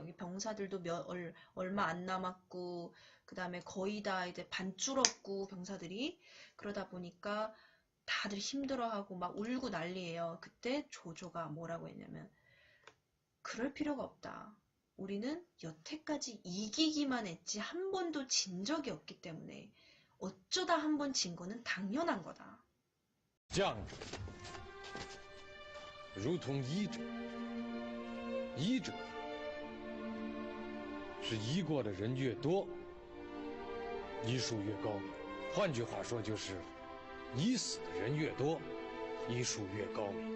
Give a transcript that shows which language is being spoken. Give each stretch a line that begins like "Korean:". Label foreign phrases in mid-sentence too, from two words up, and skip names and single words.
Korean: 여기 병사들도 얼마 안 남았고 그 다음에 거의 다 이제 반 줄었고 병사들이 그러다 보니까 다들 힘들어하고 막 울고 난리예요. 그때 조조가 뭐라고 했냐면 그럴 필요가 없다. 우리는 여태까지 이기기만 했지 한 번도 진 적이 없기 때문에 어쩌다 한 번 진 거는 당연한 거다.
Chinese: 将者如同医者，医者是医过的人越多，医术越高明。换句话说，就是医死的人越多，医术越高明。